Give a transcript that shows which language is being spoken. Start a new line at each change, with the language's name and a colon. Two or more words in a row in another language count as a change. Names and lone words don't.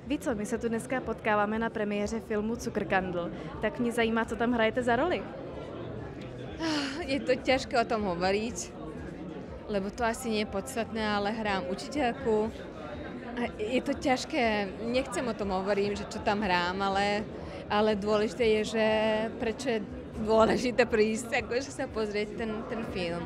Czech: Víš co, my se tu dneska potkáváme na premiéře filmu Cukrkandl, tak mě zajímá, co tam hrajete za roli.
Slovak: Je to ťažké o tom hovoriť, lebo to asi nie je podstatné, ale hrám učiteľku. Je to ťažké, nechcem o tom hovoriť, že čo tam hrám, ale dôležité je, že prečo je dôležité prísť, akože sa pozrieť ten film.